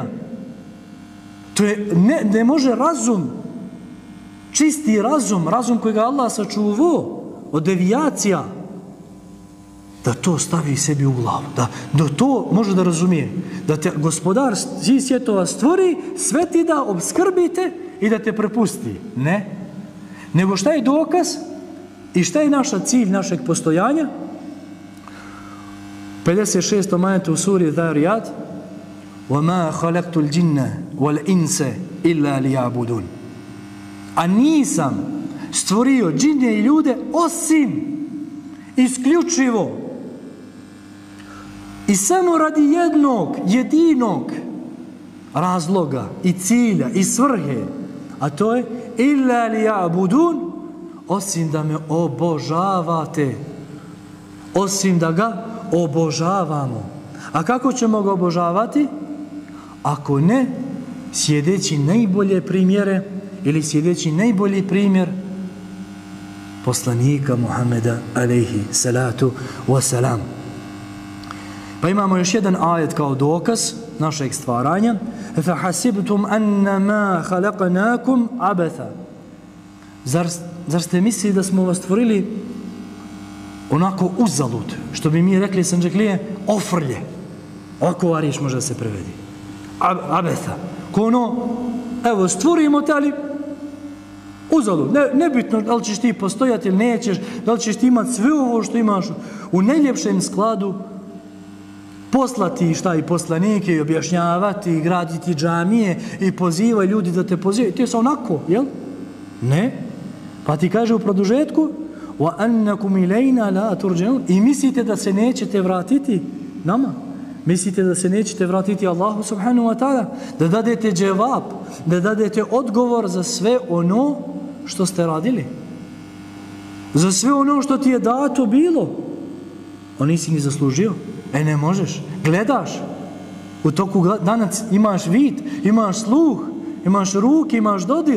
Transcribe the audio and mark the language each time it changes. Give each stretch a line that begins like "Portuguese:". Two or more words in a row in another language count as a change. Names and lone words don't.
Bosnian: To je, ne može razum, čisti razum kojega Allah sačuvao od devijacija, da to stavi sebi u glavu, da to može da razumije, da te gospodar svih svjetova stvori, sve ti da obskrbite i da te prepusti. Ne. Nego šta je dokaz i šta je naša cilj našeg postojanja? 56. ajetu u suri Zariyat:
Arabic: وَمَا خَلَقْتُ الْجِنَّ وَالْإِنْسَ إِلَّا لِيَعْبُدُونَ.
Bosnian: A nisam stvorio džinje i ljude osim isključivo i samo radi jednog, jedinog razloga i cilja i svrhe, a to je
Arabic: إِلَّا لِيَعْبُدُونَ,
Bosnian: osim da me obožavate, osim da ga obožavamo. A kako ćemo ga obožavati? Ako ne, sjedeći najbolje primjere ili sjedeći najbolji primjer poslanika Muhammeda
Arabic: عليه الصلاة والسلام.
Bosnian: Pa imamo još jedan ajet kao dokaz našeg stvaranja.
Arabic: فَحَسِبْتُمْ أَنَّمَا خَلَقْنَاكُمْ عَبَثًا.
Bosnian: Zar ste mislili da smo vas stvorili onako uzalud, što bi mi rekli sanđaklije, ofrlje? Ovako ova riječ može da se prevedi. Abetha. Ko ono, evo, stvorimo te, ali uzalud. Nebitno da li ćeš ti postojati ili nećeš, da li ćeš ti imati sve ovo što imaš u najljepšem skladu, poslati šta i poslanike i objašnjavati i graditi džamije i pozivaj ljudi da te pozivaju. Ti je sa onako, jel? Ne. Pa ti kaže u produžetku
Arabic: وَأَنَّكُمْ إِلَيْنَا لَا تُرْجَعُونَ.
Bosnian: I mislite da se nećete vratiti nama? Mislite da se nećete vratiti Allahu
Arabic: سبحانه وتعالى?
Bosnian: Da dadete dževab, da dadete odgovor za sve ono što ste radili? Za sve ono što ti je dato bilo? On nisi ni zaslužio. Ne možeš. Gledaš. U toku dana imaš vid, imaš sluh, imaš ruke, imaš dodir.